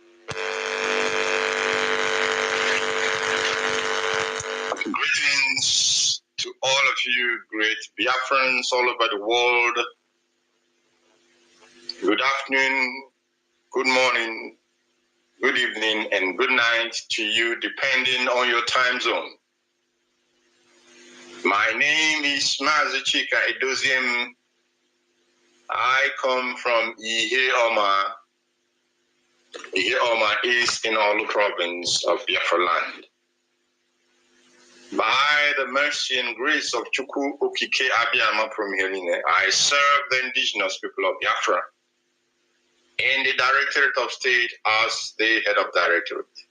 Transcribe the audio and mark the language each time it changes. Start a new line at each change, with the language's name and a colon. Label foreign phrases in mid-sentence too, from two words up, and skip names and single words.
English: Greetings to all of you great Biafrans all over the world. Good afternoon, good morning, good evening, and good night to you, depending on your time zone. My name is Mazi Chinedu. I come from Ihe Oma. Ihe Oma is in Olu province of Biafra land. By the mercy and grace of Chukwu Okike Abiyama Promiheline, I serve the indigenous people of Biafra in the Directorate of State as the head of directorate.